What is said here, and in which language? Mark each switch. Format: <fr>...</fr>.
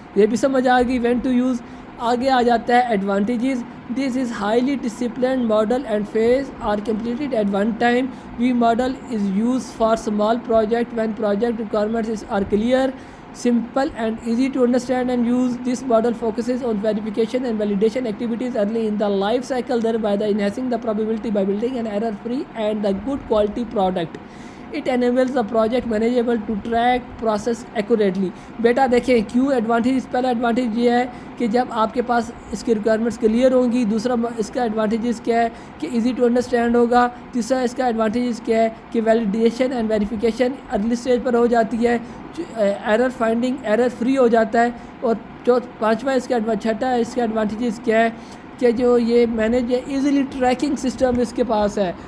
<ur>یہ بھی سمجھ آ گئی</ur> <en>When to use.</en> <ur>آگے آ جاتا ہے advantages.</ur> <en>This is highly disciplined model and phase are completed at one time. We model is use for small project when project requirements are clear, simple and easy to understand and use. This model focuses on verification and validation activities early in the life cycle, thereby enhancing the probability by building an error-free and the good quality product. It enables the project manageable to track process accurately.</en> <ur>بیٹا دیکھیں کیوں advantage. پہلا advantage یہ ہے کہ جب آپ کے پاس اس کی ریکوائرمنٹس کلیئر ہوں گی. دوسرا اس کا ایڈوانٹیجز کیا ہے کہ</ur> <en>easy to understand</en> <ur>ہوگا. تیسرا اس کا ایڈوانٹیجز کیا ہے کہ</ur> <en>validation and verification early stage</en> <ur>پر ہو جاتی ہے. ایرر فائنڈنگ ایرر فری ہو جاتا ہے. اور پانچواں اس کا چھٹا اس کا ایڈوانٹیجز کیا ہے کہ جو یہ</ur> <en>manage easily tracking system</en> <ur>اس کے پاس ہے.</ur>